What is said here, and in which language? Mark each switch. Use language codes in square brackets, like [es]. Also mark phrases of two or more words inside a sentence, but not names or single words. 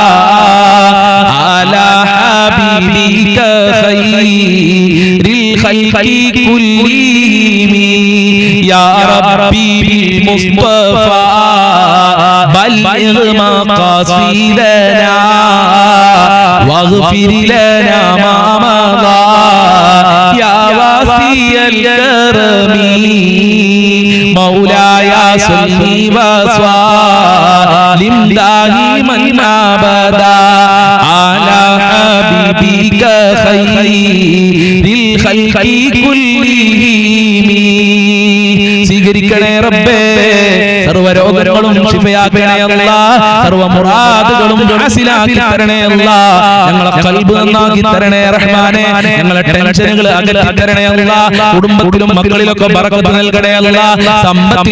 [ar] على حبيبك خير الخلق كلهم يا ربي بالمصطفى بلغ مقاصدنا واغفر لنا ما مضى يا واسع الكرم مولاي صل وسلم دائما أبدا على حبيبك خير ഖൽഖി [ml] കുല്ലിഹിം സ്വീകരിക്കണേ റബ്ബേ സർവ്വ രോഗങ്ങളും ശിഫയാക്കണേ അല്ലാഹ് സർവ്വ മുറാദുകളും ഹാസിലാക്കി തരണേ അല്ലാഹ് ഞങ്ങളെ ഖൽബ് നന്നാക്കി തരണേ റഹ്മാനേ ഞങ്ങളെ ടെൻഷനുകൾ അകറ്റി തരണേ അല്ലാഹ് കുടുംബത്തിലും മക്കളിലൊക്കെ ബറക്കത്ത് നൽകണേ അല്ലാഹ് സമ്പത്തിൽ